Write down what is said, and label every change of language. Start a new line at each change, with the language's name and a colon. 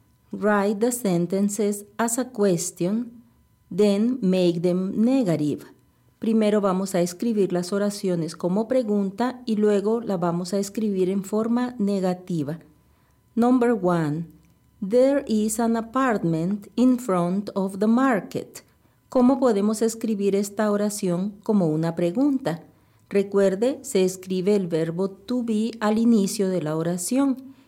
English: Write the sentences as a question, then make them negative.
Spanish: Primero vamos a escribir las oraciones como pregunta y luego las vamos a escribir en forma negativa.
English: Number one. There is an apartment in front of the market.
Spanish: ¿Cómo podemos escribir esta oración como una pregunta? Recuerde, se escribe el verbo to be al inicio de la oración.